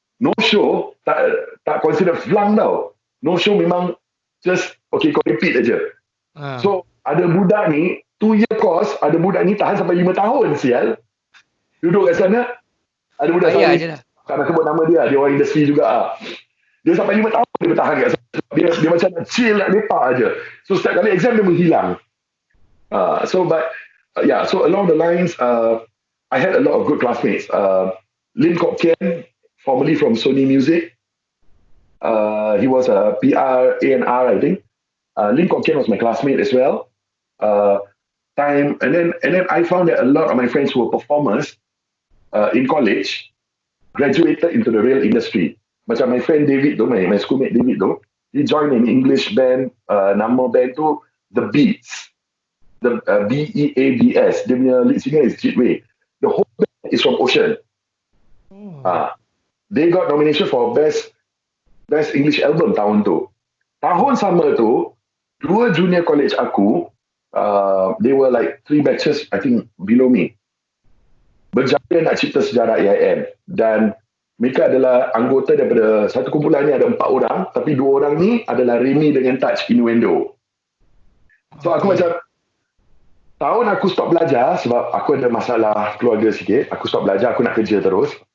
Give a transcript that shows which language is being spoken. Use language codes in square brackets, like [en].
[ms] No show, tak consider flunk tau. No show memang just, okay kau repeat aja. So, ada budak ni, 2 year course, ada budak ni tahan sampai 5 tahun, sial. Duduk kat sana, ada budak sana, tak nak sebut nama dia orang industri juga. Dia sampai 5 tahun dia bertahan kat sana. Dia macam nak chill, nak lepak aja. So, setiap kali exam dia menghilang. [en] So along the lines, I had a lot of good classmates. Lin Kok Kian, formerly from Sony Music. He was a PR, A&R, I think. Lin Kok Kian was my classmate as well. And then I found that a lot of my friends who were performers in college graduated into the real industry. Macam my friend David tu, my schoolmate David tu, he joined an English band, [ms] nama band tu [en] The Beats. The Beabs. [ms] Dia punya [en] lead singer is Jitway. The whole band is from Ocean. They got nomination for best English album [ms] tahun tu. Tahun sama tu, 2 junior college aku, [en] they were like 3 batches, I think, below me. [ms] Berjaya nak cipta sejarah AIM. Dan mereka adalah anggota daripada satu kumpulan ni ada 4 orang, tapi 2 orang ni adalah Remy dengan Touch Innuendo. So aku macam, tahun aku stop belajar sebab aku ada masalah keluarga sikit. Aku stop belajar, aku nak kerja terus.